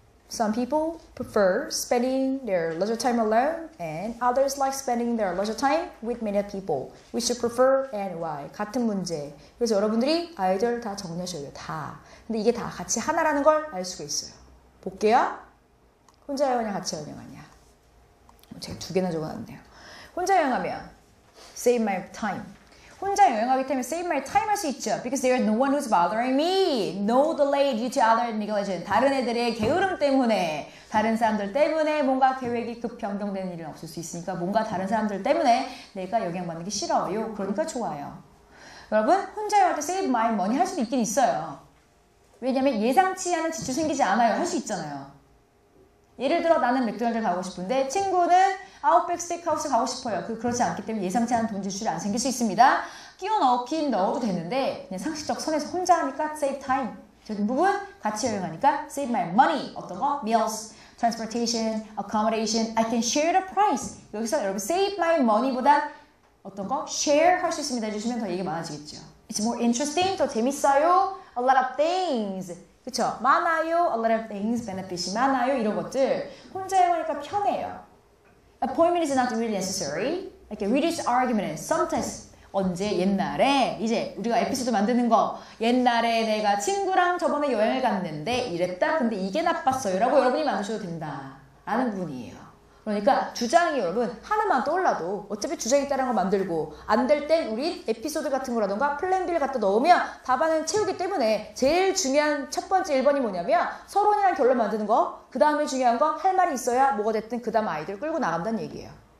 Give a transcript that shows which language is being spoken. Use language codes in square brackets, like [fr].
[en] Some people prefer spending their leisure time alone and others like spending their leisure time with many people. We should prefer and why. [ko] 같은 문제. 그래서 여러분들이 아이들 다 정리하셔야 돼요. 다. 근데 이게 다 같이 하나라는 걸 알 수가 있어요. 볼게요. 혼자 여행하냐 같이 여행하냐. 제가 2개나 적어놨네요. 혼자 여행하면 [en] save my time. [ko] 혼자 여행하기 때문에 [en] save my time [ko] 할 수 있죠. [en] Because there is no one who's bothering me. No delay due to other negligence. [ko] 다른 애들의 게으름 때문에, 다른 사람들 때문에 뭔가 계획이 급 변경되는 일은 없을 수 있으니까 뭔가 다른 사람들 때문에 내가 영향받는 게 싫어요. 그러니까 좋아요. 여러분 혼자 여행할 때 [en] save my money [ko] 할 수도 있긴 있어요. 왜냐면 예상치 않은 지출 생기지 않아요. 할 수 있잖아요. 예를 들어 나는 맥도날드 가고 싶은데 친구는 아웃백 스테이크하우스 가고 싶어요. 그렇지 않기 때문에 예상치 않은 돈 지출이 안 생길 수 있습니다. 끼워 넣긴 넣어도 되는데 그냥 상식적 선에서 혼자 하니까 [en] save time. [ko] 적인 부분 같이 여행하니까 [en] save my money. [ko] 어떤 거? [en] meals, transportation, accommodation. I can share the price. [ko] 여기서 여러분 [en] save my money [ko] 보다 어떤 거? share 할 수 있습니다 해주시면 더 얘기 많아지겠죠. [en] It's more interesting. [ko] 더 재밌어요. [en] A lot of things. [ko] 그쵸? 많아요. [en] A lot of things. [ko] benefit이 많아요. 이런 것들. 혼자 여행하니까 편해요. [en] Appointment is not really necessary. [ko] 이렇게 [en] reduce argument. [ko] Sometimes 언제 옛날에 이제 우리가 에피소드 만드는 거 옛날에 내가 친구랑 저번에 여행을 갔는데 이랬다. 근데 이게 나빴어요. 라고 여러분이 만드셔도 된다. 라는 부분이에요. 그러니까 주장이 여러분 하나만 떠올라도 어차피 주장에 따른 거 만들고 안 될 땐 우리 에피소드 같은 거라던가 플랜 B를 갖다 넣으면 답안을 채우기 때문에 제일 중요한 첫 번째 1번이 뭐냐면 서론이랑 결론 만드는 거 그 다음에 중요한 건 할 말이 있어야 뭐가 됐든 그 다음 아이들 끌고 나간다는 얘기예요.